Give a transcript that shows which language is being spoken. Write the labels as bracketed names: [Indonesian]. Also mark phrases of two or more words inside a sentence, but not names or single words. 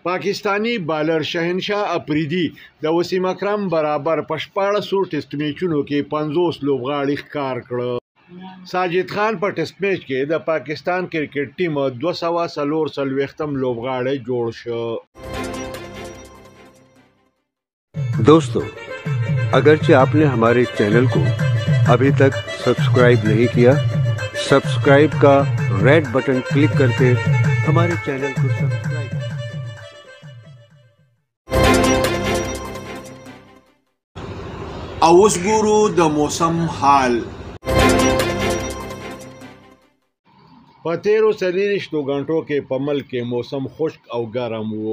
[Pashto] پاکستانی بالر شهنشاه افریدي د وسیم اکرم برابر په 14 ټیسټ میچونو کې 50 لوبغاړي ښکار کړ. ساجد خان په ټیسټ میچ کې د پاکستان کرکټ ټیم 244م لوبغاړی جوړ شو. [Urdu] دوستوں، اگرچہ آپنے ہمارے چینل کو ابھی تک سبسکرائب نہیں کیا، سبسکرائب کا [English] red button [Urdu] کلک کرکے ہمارے چینل کو سبسکرائب. [Pashto] اوس ګورو د موسم حال. په تیرو 24 غنټو کې په ملک کې موسم خشک او ګرم وو.